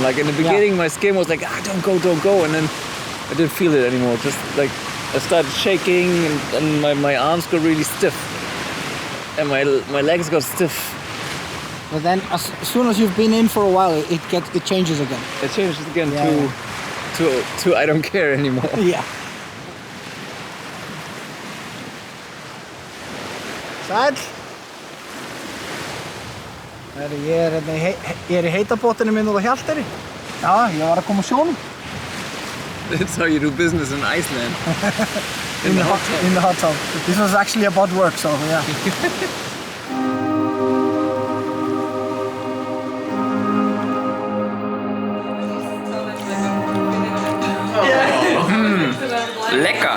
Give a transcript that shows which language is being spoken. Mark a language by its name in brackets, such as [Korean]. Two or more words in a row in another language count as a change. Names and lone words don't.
[English] Like in the beginning, my skin was like, don't go. And then I didn't feel it anymore. Just like I started shaking and my arms got really stiff. And my legs got stiff. But then as soon as you've been in for a while, it changes again. It changes again Yeah, to I don't care anymore. [Icelandic] Ja. Sæl. Ég er í heitabótinu minn og Hjaltari. Já, ég var að koma á sjónum. [English] That's how you do business in Iceland. In the hot tub. This was actually about work, so yeah. Lekker!